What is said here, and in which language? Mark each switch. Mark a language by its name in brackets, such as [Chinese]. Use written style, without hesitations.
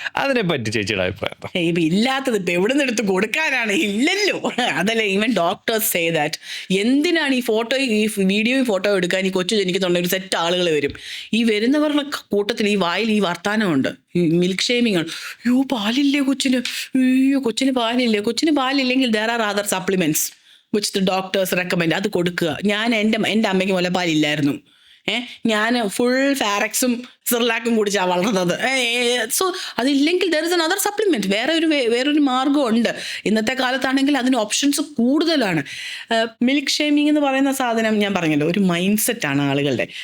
[Malayalam] അതിനെപ്പറ്റി ചേച്ചിയുടെ അഭിപ്രായം? ഇപ്പം ഇല്ലാത്തത് ഇപ്പം എവിടെ നിന്ന് എടുത്ത് കൊടുക്കാനാണ്? ഇല്ലല്ലോ. അതല്ലേ [English] Even doctors say that. [Malayalam] എന്തിനാണ് ഈ വീഡിയോയും ഫോട്ടോ എടുക്കാൻ ഈ കൊച്ചു ജനിക്കുന്നുണ്ട് ഒരു സെറ്റ് ആളുകൾ വരും. ഈ വരുന്നവരുടെ കൂട്ടത്തിൽ ഈ വായിൽ ഈ വർത്താനമുണ്ട്, ഈ മിൽക്ക് ഷേമിങ് ആണ്. അയ്യോ പാലില്ലേ കൊച്ചിന്, അയ്യോ കൊച്ചിന് പാലില്ലെങ്കിൽ [English] there are other supplements which the doctors recommend. [Malayalam] അത് കൊടുക്കുക. എൻ്റെ അമ്മയ്ക്ക് മുലപ്പാലില്ലായിരുന്നു. ഞാൻ ഫുൾ ഫാരക്സും സിർലാക്കും കുടിച്ചാണ് വളർന്നത്. [English] so [Malayalam] അതില്ലെങ്കിൽ [English] There is another supplement. [Malayalam] വേറൊരു മാർഗ്ഗമുണ്ട്. ഇന്നത്തെ കാലത്താണെങ്കിൽ അതിന് ഓപ്ഷൻസ് കൂടുതലാണ്. മിൽക്ക് ഷേമിങ് എന്ന് പറയുന്ന സാധനം ഞാൻ പറഞ്ഞല്ലോ, ഒരു മൈൻഡ് സെറ്റാണ് ആളുകളുടെ.